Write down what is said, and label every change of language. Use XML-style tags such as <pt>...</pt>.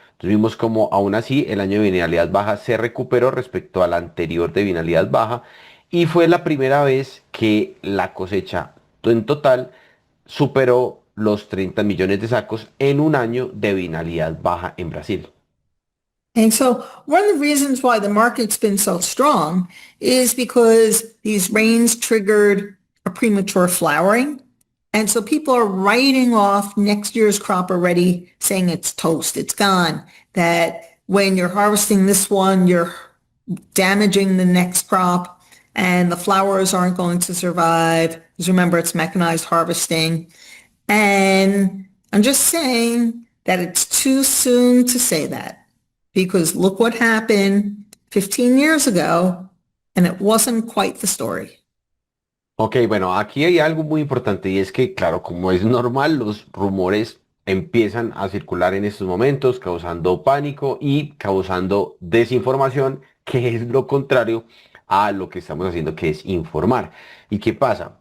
<es>Entonces vimos como aún así el año de binalidad baja se recuperó respecto al anterior de binalidad baja y fue la primera vez que la cosecha en total superó los 30 millones de sacos en un año de binalidad baja en Brasil.</es> <en>And so one of the reasons why the market's been so strong is because these rains triggered a premature flowering. And so people are writing off next year's crop already, saying it's toast, it's gone. That when you're harvesting this one, you're damaging the next crop and the flowers aren't going to survive. Because remember, it's mechanized harvesting. And I'm just saying that it's too soon to say that because look what happened 15 years ago and it wasn't quite the story.</en> <es>Ok, bueno, aquí hay algo muy importante y es que, claro, como es normal, los rumores empiezan a circular en estos momentos, causando pánico y causando desinformación, que es lo contrario a lo que estamos haciendo, que es informar. ¿Y qué pasa?</es>